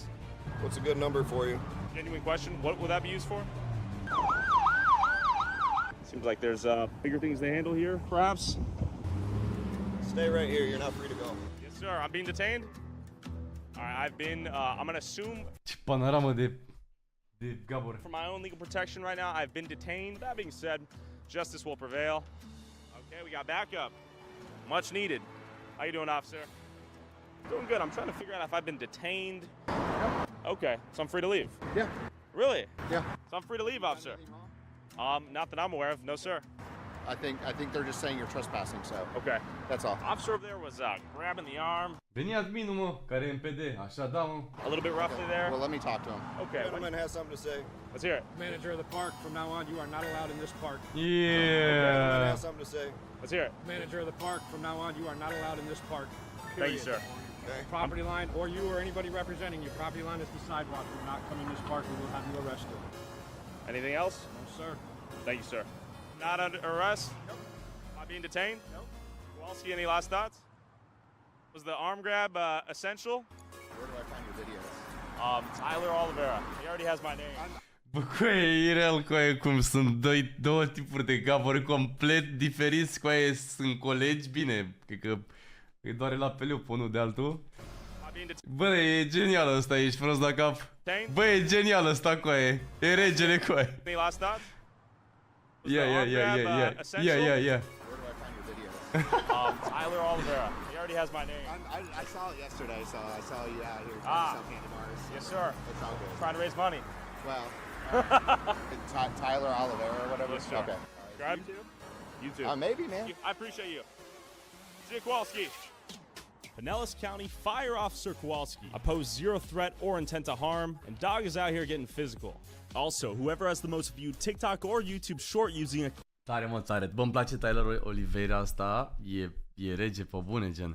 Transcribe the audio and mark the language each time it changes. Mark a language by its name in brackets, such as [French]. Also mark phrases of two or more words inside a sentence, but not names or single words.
[English] What's a good number for you? Genuine question. What would that be used for? Seems like there's bigger things to handle here, perhaps. Stay right here. You're not free to go. Yes, sir. I'm being detained. All right, I'm gonna assume. [Romanian] Ce panoramă de Gabor. [English] For my own legal protection right now, I've been detained. That being said, justice will prevail. Okay, we got backup. Much needed. How you doing, officer? Doing good. I'm trying to figure out if I've been detained. Okay, so I'm free to leave. Yeah. Really? Yeah. So I'm free to leave, officer. Not that I'm aware of. No, sir. I think they're just saying you're trespassing, so. Okay. That's all. Officer over there was grabbing the arm. [Romanian] Veni adminul, mă, care e în PD. Așa, da, mă. [English] A little bit roughly there. Well, let me talk to him. Okay. Gentleman has something to say. Let's hear it. Manager of the park, from now on, you are not allowed in this park. Gentleman Yeah. has something to say. Let's hear it. Manager of the park, from now on, you are not allowed in this park. Thank you, sir. Okay. Property line, or you or anybody representing you, property line is the sidewalk. Do not come in this park, we will have you arrested. Anything else? No, sir. Thank you, sir. Not under arrest? Nope. Am I being detained? Nope. Kowalski, any last thoughts? Was the arm grab essential? Where do I find your videos? Tyler Oliveira. He already has my name. [Romanian] Bă, coaie, e real, coaie, cum sunt două tipuri de Gabor complet diferiți, coaie, sunt colegi, bine, cred că îi doare la peleu pe unul de altul. Bă, e genial ăsta, ești prost la cap. Bă, e genial ăsta, coaie, e regele, coaie. [English] Any last thoughts? Yeah. Where do I find your videos? Tyler Oliveira. He already has my name. I saw it yesterday, so I saw you out here trying to sell candy bars. Yes, sir. That's all good. Trying to raise money. Well, Tyler Oliveira or whatever? Yes, sir. Okay. Subscribe? You too. Maybe, man. I appreciate you. See you, Kowalski. Pinellas County Fire Officer Kowalski. I pose zero threat or intent to harm, and dog is out here getting physical. Also, whoever has the most viewed TikTok or YouTube short using a... [Romanian] Tare, mă, tare. Bă, îmi place Tyler Oliveira asta. E rege pe bune, gen.